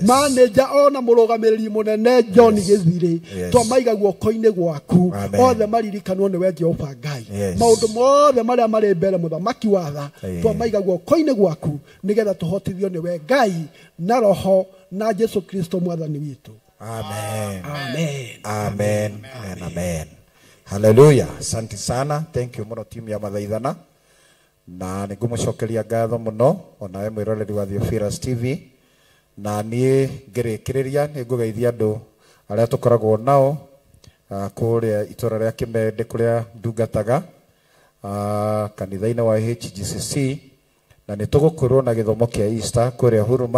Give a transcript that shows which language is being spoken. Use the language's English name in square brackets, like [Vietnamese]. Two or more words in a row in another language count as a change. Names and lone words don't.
[Kikuyu] manager ona mũrũgamĩrĩri mũnene John Gĩthirĩ Yes. twamaiga guoko-inĩ gwaku. Amen. Othe maririkanwo nĩwe Jehova Ngai. Yes. Maũndũ mothe marĩa marĩ mbere Mũthamaki wa tha Amen. twamaiga guoko-inĩ gwaku nĩgetha tũhotithio nĩwe Ngai na Roho na Jesu Kristo Mwathani witũ. Amen. Amen. [Swahili] Amen. [English] And amen. [Swahili] Hallelujah. Asante sana. [English] Thank you [Kikuyu] muno timu ya Mathaithana. na ningumucokeria ngatho muno ona we mwiroreri wa Theophilus TV na nie ngirikiriria ningugeithia andu aria tukoragwo nao kuria itura ria Kimende kuria ndungataga kanitha-ini wa HGCC na nitugukorwo na githomo kia Easter kuria Huruma